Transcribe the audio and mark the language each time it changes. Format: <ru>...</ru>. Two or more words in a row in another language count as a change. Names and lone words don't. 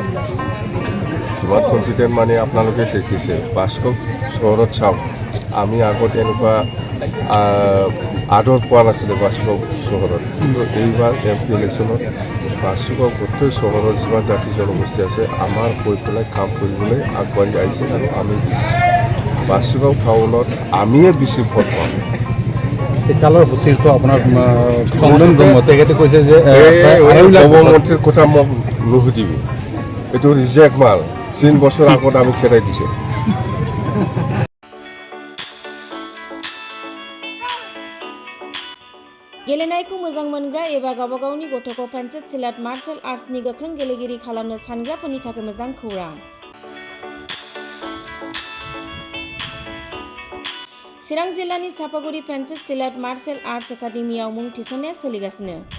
<as>কিমান কনফিডেণ্ট মানে আপোনালোকে দেখিছে, বাসুগাঁও চহৰত চাওক, আমি আগত এনেকুৱা আদৰ পোৱা নাছিলে বাসুগাঁও চহৰত, কিন্তু এইবাৰ এমপি ইলেকশ্যনত বাসুগাঁও গোটেই চহৰৰ যিমান জাতি জনগোষ্ঠী আছে আমাৰ কৈ পেলাই কাম কৰিবলৈ আগবাঢ়ি আহিছে আৰু আমি বাসুগাঁও টাউনত আমিয়ে বেছি ভোট পাম। একালৰ সতীৰ্থ আপোনাৰ চন্দন ব্ৰহ্ম তেখেতে কৈছে যে মন্ত্ৰীৰ কথা মোক নুসুধিবি, এইটো ৰিজেক্ট মাল, 3 বছৰ আগত আমি খেদাই দিছে।</as> <brx>गेलेनायखौ मोजां मोनग्रा एबा गावबा गावनि गथ'खौ पेन्सिल सिलाट मार्शल आर्ट्सनि गोख्रों गेलेगिरि खालामनो सानग्राफोरनि थाखाय मोजां खौरां। चिरां जिल्लानि चापागुरि पेन्सिल सिलाट मार्शल आर्ट्स एकाडेमियाव मुं थिसननाया सोलिगासिनो।</brx>